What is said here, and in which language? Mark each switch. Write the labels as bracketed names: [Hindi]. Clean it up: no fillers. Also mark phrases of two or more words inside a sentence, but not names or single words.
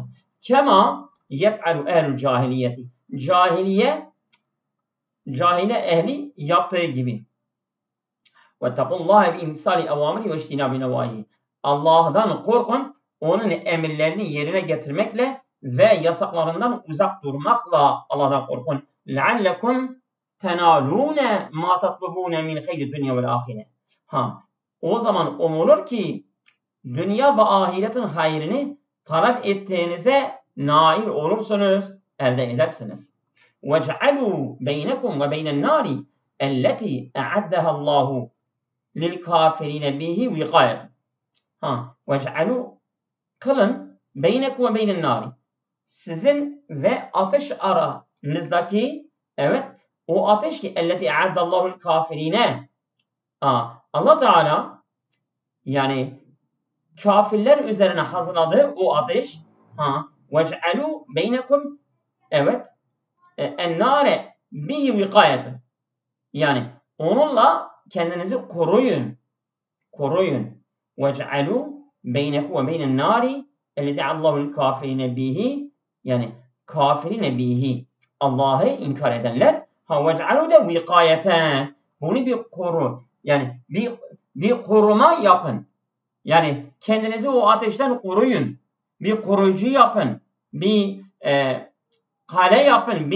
[Arabic] كما يفعل أهل الجاهلية. [Turkish] Cahile ehli yaptığı gibi. [Arabic] واتقوا الله بامتثال أوامره واجتناب نواهيه. [Turkish] Allah'tan korkun, onun emirlerini yerine getirmekle ve yasaklarından uzak durmakla Allah'tan korkun. [Arabic] لَعَلَّكُمْ تَنَالُونَ مَا تَطْلُبُونَ مِنْ خَيْرِ الدُّنْيَا وَالْآخِرَةِ. [Turkish] O zaman umulur ki dünya ve ahiretin hayrını talep ettiğinize nail olursunuz, elde edersiniz. [Arabic] وَجَعَلُوا بَيْنَكُمْ وَبَيْنَ النَّارِ اَلَّتِي اَعَدَّهَا اللّٰهُ لِلْكَافِرِينَ بِهِ وِقَايَةً. وَجَعَلُوا, kılın, بَيْنَكُمْ وَبَيْنَ النَّارِ, [Turkish] sizin ve ateş aranızdaki, evet, o ateş ki [Arabic] اَلَّتِي اَعَدَّ اللّٰهُ لِلْكَافِرِينَ. [Turkish] Allah Teala yani kafirler üzerine hazırladığı o ateş. [Arabic] وَجْعَلُوا بَيْنَكُمْ, evet, اَنَّارَ بِهِ وِقَايَةً, [Turkish] yani onunla kendinizi koruyun. [Arabic] وَجْعَلُوا بَيْنَكُمْ وَبَيْنَ النَّارِ اَلَّذِي اللّٰهُ الْكَافِرِينَ بِهِ, [Turkish] yani [Arabic] الكافرين به, [Turkish] Allah'ı inkar edenler. وَجْعَلُوا da وِقَايَةً, bunu bir koru, yani bir koruma yapın. Yani kendinizi o ateşten koruyun. Bir koruyucu yapın. Bir kale yapın.